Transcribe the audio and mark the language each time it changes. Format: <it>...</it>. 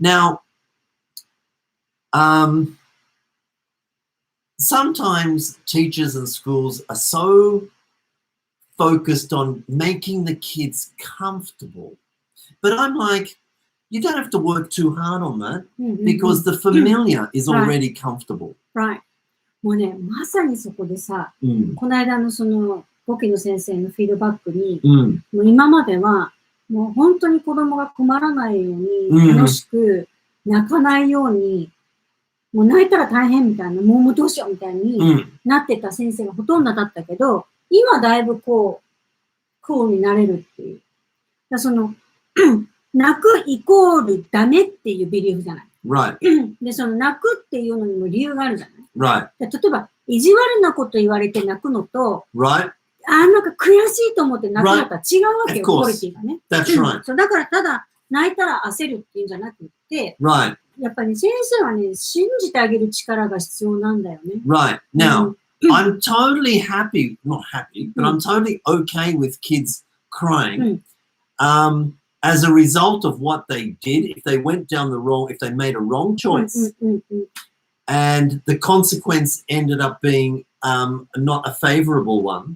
<en>Now, sometimes teachers and schools are so focused on making the kids comfortable. But I'm like, you don't have to work too hard on that because the familiar is already comfortable. Right.</en> <ja>もうね、まさにそこでさ、この間のその簿記の先生のフィードバックに、もう今まではもう本当に子供が困らないように、楽しく泣かないように、もう泣いたら大変みたいな、もうどうしようみたいになってた先生がほとんどだったけど、今だいぶこう、クールになれるっていう。だその泣くイコールダメっていうビリーフじゃない。</ja> <en>Right.</en> <ja>で、その泣くっていうのにも理由があるじゃない。</ja> <en>Right.</en> <ja>で例えば、意地悪なこと言われて泣くのと、</ja> <en>Right.</en> <ja>なんか悔しいと思って泣くのとは違うわけよ、クオリティがね。</ja> <en>That's right.</en> <ja>そうだからただ泣いたら焦るっていうんじゃなくて、</ja> <en>Right.</en> <ja>やっぱり、ね、先生はね、信じてあげる力が必要なんだよね。</ja> <en>Right. Now, I'm totally happy, not happy, but I'm totally okay with kids crying as a result of what they did, if they went down the wrong, if they made a wrong choice. And the consequence ended up being not a favorable one.</en>